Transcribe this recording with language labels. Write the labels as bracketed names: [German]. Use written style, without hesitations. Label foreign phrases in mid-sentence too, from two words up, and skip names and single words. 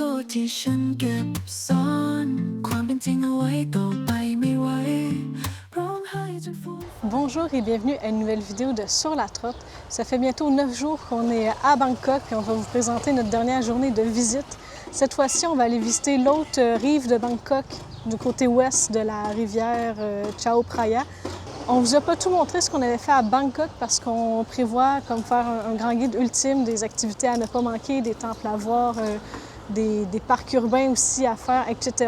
[Thai] ที่ฉันเก็บซ่อนความเป็นจริงเอาไว้ต่อไปไม่ไหวร้องไห้จนฟูม [French] Bonjour et bienvenue à une nouvelle vidéo de Sur la Trotte. Ça fait bientôt 9 jours qu'on est à Bangkok et on va vous présenter notre dernière journée de visite. Cette fois-ci, on va aller visiter l'autre rive de Bangkok, du côté ouest de la rivière Chao Phraya. On ne vous a pas tout montré ce qu'on avait fait à Bangkok parce qu'on prévoit comme faire un grand guide ultime des activités à ne pas manquer, des temples à voir, des parcs urbains aussi à faire, etc.